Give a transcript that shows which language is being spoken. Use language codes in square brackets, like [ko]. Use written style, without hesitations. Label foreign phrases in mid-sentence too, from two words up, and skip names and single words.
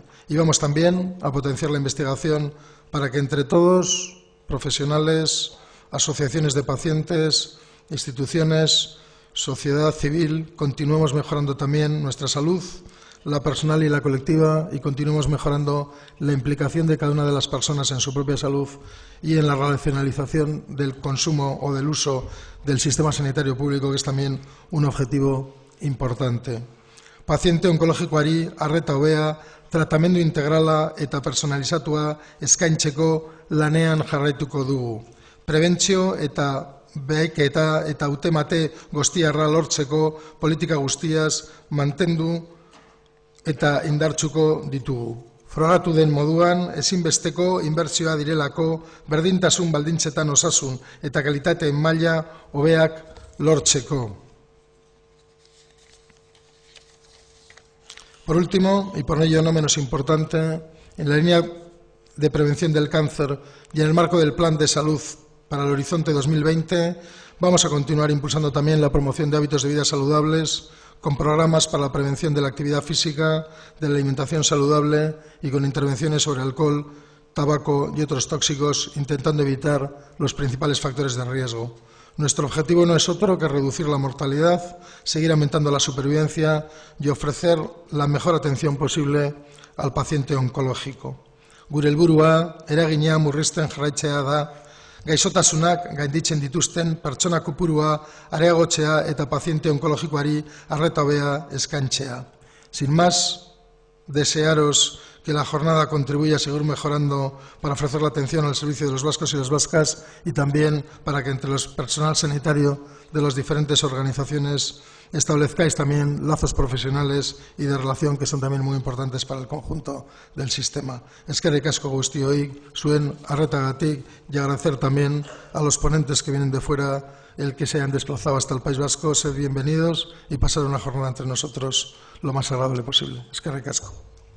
[es] Y vamos también a potenciar la investigación para que entre todos, profesionales, asociaciones de pacientes, instituciones, sociedad civil, continuemos mejorando también nuestra salud, la personal y la colectiva, y continuemos mejorando la implicación de cada una de las personas en su propia salud y en la racionalización del consumo o del uso del sistema sanitario público, que es también un objetivo importante. [eu] Paziente onkologikoari arreta hobea, tratamendu integrala eta personalizatua eskaintzeko lanean jarraituko dugu. Prebentzio eta beheketa eta hautemate guztiarra lortzeko politika guztiaz mantendu eta indartsuko ditugu. Frogatu den moduan, ezinbesteko inbertsioa direlako berdintasun baldintzetan osasun eta kalitate maila hobeak lortzeko. [es] Por último, y por ello no menos importante, en la línea de prevención del cáncer y en el marco del Plan de Salud para el Horizonte 2020, vamos a continuar impulsando también la promoción de hábitos de vida saludables, con programas para la prevención de la actividad física, de la alimentación saludable y con intervenciones sobre alcohol, tabaco y otros tóxicos, intentando evitar los principales factores de riesgo. Nuestro objetivo no es otro que reducir la mortalidad, seguir aumentando la supervivencia y ofrecer la mejor atención posible al paciente oncológico. [eu] Gure helburua eragina murrizten jarraitzea da, gaixotasunak gainditzen dituzten pertsona kopurua areagotzea eta paziente onkologikoari arreta hobea eskaintzea. [es] Sin más, desearos que la jornada contribuya a seguir mejorando para ofrecer la atención al servicio de los vascos y las vascas, y también para que entre el personal sanitario de las diferentes organizaciones establezcáis también lazos profesionales y de relación que son también muy importantes para el conjunto del sistema. [eu] Eskerrik asko guztioi, zuen arretagatik, [es] y agradecer también a los ponentes que vienen de fuera el que se hayan desplazado hasta el País Vasco. Sed bienvenidos y pasar una jornada entre nosotros lo más agradable posible. [eu] Eskerrik asko.